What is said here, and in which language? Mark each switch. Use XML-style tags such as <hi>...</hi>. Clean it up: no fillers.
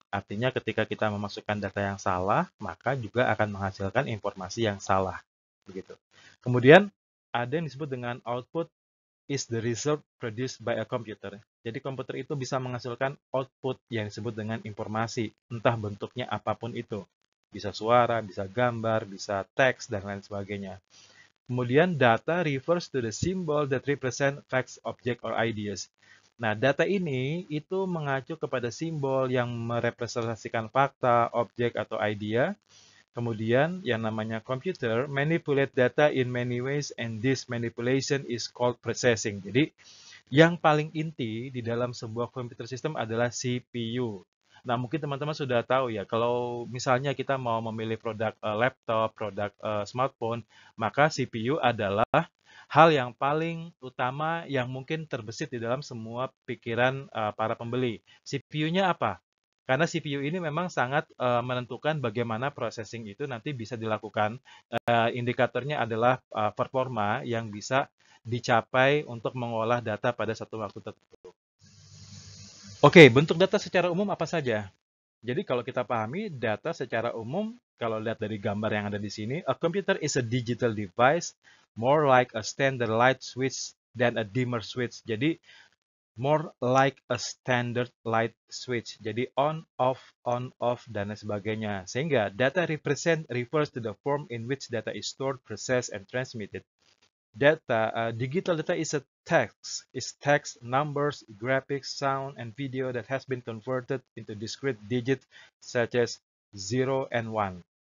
<id>Artinya ketika kita memasukkan data yang salah, maka juga akan menghasilkan informasi yang salah. Begitu. Kemudian, ada yang disebut dengan</id> <en>output is the result produced by a computer.</en> <id>Jadi komputer itu bisa menghasilkan output yang disebut dengan informasi, entah bentuknya apapun itu. Bisa suara, bisa gambar, bisa teks, dan lain sebagainya. Kemudian</id> <en>data refers to the symbol that represent facts, object, or ideas.</en> <id>Nah, data ini itu mengacu kepada simbol yang merepresentasikan fakta, objek, atau idea. Kemudian yang namanya</id> <en>computer manipulate data in many ways and this manipulation is called processing.</en> <id>Jadi yang paling inti di dalam sebuah computer system adalah CPU. Nah, mungkin teman-teman sudah tahu ya, kalau misalnya kita mau memilih produk laptop, produk smartphone, maka CPU adalah hal yang paling utama yang mungkin terbesit di dalam semua pikiran para pembeli. CPU-nya apa? Karena CPU ini memang sangat menentukan bagaimana processing itu nanti bisa dilakukan. Indikatornya adalah performa yang bisa dicapai untuk mengolah data pada satu waktu tertentu. Oke, bentuk data secara umum apa saja? Jadi kalau kita pahami data secara umum, kalau lihat dari gambar yang ada di sini,</id> <en>a computer is a digital device more like a standard light switch than a dimmer switch.</en> <id>Jadi</id> <en>more like a standard light switch.</en> <id>Jadi on, off, dan lain sebagainya. Sehingga</id> <en>data refers to the form in which data is stored, processed, and transmitted. Digital data is text, numbers, graphics, sound, and video that has been converted into discrete digits such as 0 and 1.</en>